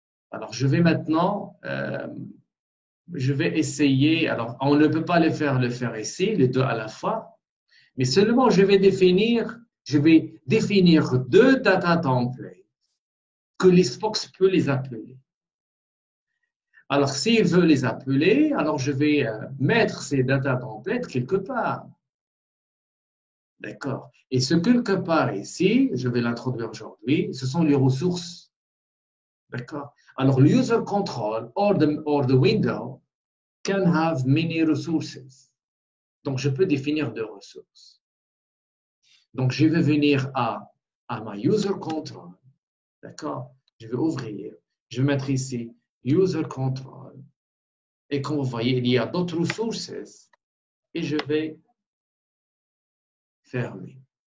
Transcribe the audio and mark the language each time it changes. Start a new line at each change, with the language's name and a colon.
French: Alors, je vais maintenant, je vais essayer, alors on ne peut pas le faire ici, les deux à la fois, mais seulement je vais définir deux data templates que listbox peut les appeler. Alors, s'il veut les appeler, alors je vais mettre ces data templates quelque part. D'accord. Et ce quelque part ici, je vais l'introduire aujourd'hui, ce sont les ressources. D'accord.
English: Alors, le user control or the window can have many resources.
French: Donc, je peux définir deux ressources. Donc, je vais venir à ma user control. D'accord. Je vais ouvrir. Je vais mettre ici user control. Et comme vous voyez, il y a d'autres ressources. Et je vais fermer.